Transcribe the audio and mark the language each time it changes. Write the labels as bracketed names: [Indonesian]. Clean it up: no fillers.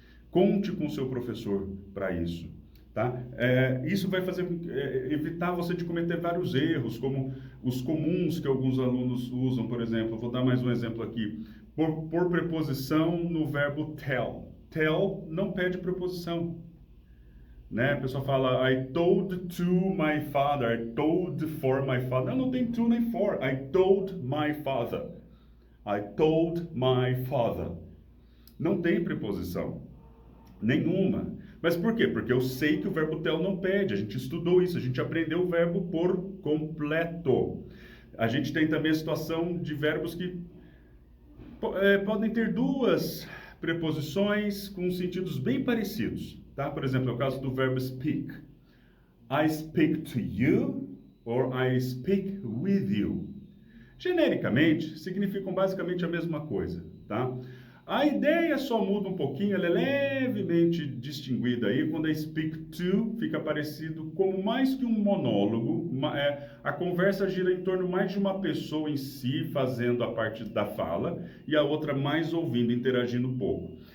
[Portuguese] Conte com o seu professor para isso. Tá? Isso vai evitar você de cometer vários erros, como os comuns que alguns alunos usam, por exemplo. Vou dar mais um exemplo aqui. Por preposição no verbo tell. Tell não pede preposição. Né? A pessoa fala, [English] I told to my father, I told for my father. [Portuguese] Não tem to nem for. [English] I told my father. I told my father. [Portuguese] Não tem preposição nenhuma. Mas por quê? Porque eu sei que o verbo tell não pede, a gente estudou isso, a gente aprendeu o verbo por completo. A gente tem também a situação de verbos que podem ter duas preposições com sentidos bem parecidos, tá? Por exemplo, é o caso do verbo speak. [English] I speak to you or I speak with you. [Portuguese] Genericamente, significam basicamente a mesma coisa, tá? A ideia só muda um pouquinho, ela é levemente distinguida aí, quando a speak to fica parecido como mais que um monólogo, a conversa gira em torno mais de uma pessoa em si, fazendo a parte da fala, e a outra mais ouvindo, interagindo um pouco.